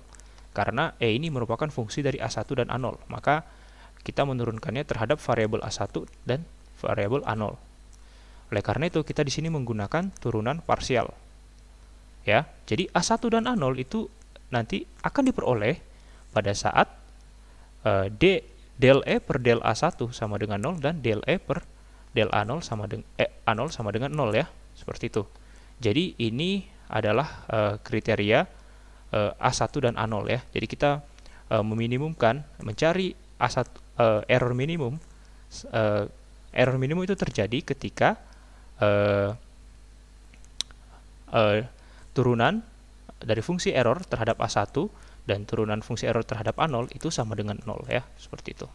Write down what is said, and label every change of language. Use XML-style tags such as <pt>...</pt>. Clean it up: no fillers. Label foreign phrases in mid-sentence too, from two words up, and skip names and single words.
<id>Karena e ini merupakan fungsi dari A1 dan A0, maka kita menurunkannya terhadap variabel A1 dan variabel A0. Oleh karena itu, kita di sini menggunakan turunan parsial. Ya, jadi A1 dan A0 itu nanti akan diperoleh pada saat del E per del A1 sama dengan 0 dan del E per del A0 sama dengan A0 sama dengan 0 ya, seperti itu. Jadi ini adalah kriteria A1 dan A0 ya. Jadi kita meminimumkan, mencari A1 error minimum. Error minimum itu terjadi ketika turunan dari fungsi error terhadap A1 dan turunan fungsi error terhadap A0 itu sama dengan 0 ya, seperti itu.</id>